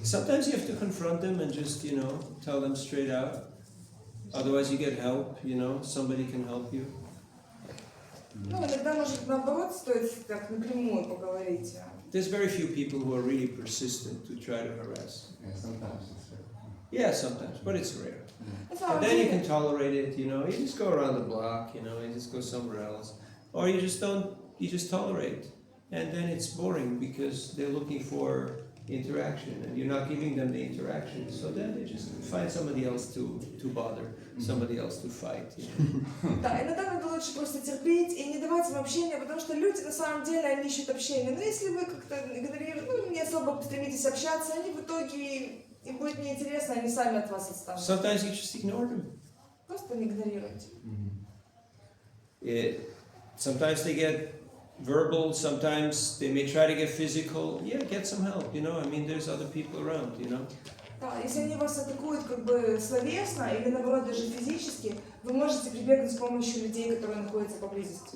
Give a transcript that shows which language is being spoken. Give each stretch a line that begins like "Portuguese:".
English: Sometimes you have to confront them and just, tell them straight out. Otherwise you get help, somebody can help you.
Russian: Ну, иногда, может, наоборот, стоит так напрямую поговорить.
English: There's very few people who are really persistent to try to harass. Yeah, sometimes it's rare. Yeah, sometimes, but it's rare.
Russian: На самом
English: And then you
Russian: деле,
English: can tolerate it, you just go around the block, you just go somewhere else. Or you just tolerate. And then it's boring because they're looking for interaction and you're not giving them the interaction. So then they just find somebody else to bother, somebody else to fight.
Russian: да, иногда надо лучше просто терпеть и не давать им общения, потому что люди на самом деле, они ищут общения. Но если вы как-то игнорируете, не особо стремитесь общаться, они в итоге, им будет неинтересно, они сами от вас отстанут.
English: Sometimes you just ignore them.
Russian: Просто не игнорируйте.
English: Sometimes they get verbal, sometimes they may try to get physical. Yeah, get some help, there's other people around,
Russian: Да, если они вас атакуют как бы словесно или наоборот даже физически, вы можете прибегнуть с помощью людей, которые находятся поблизости.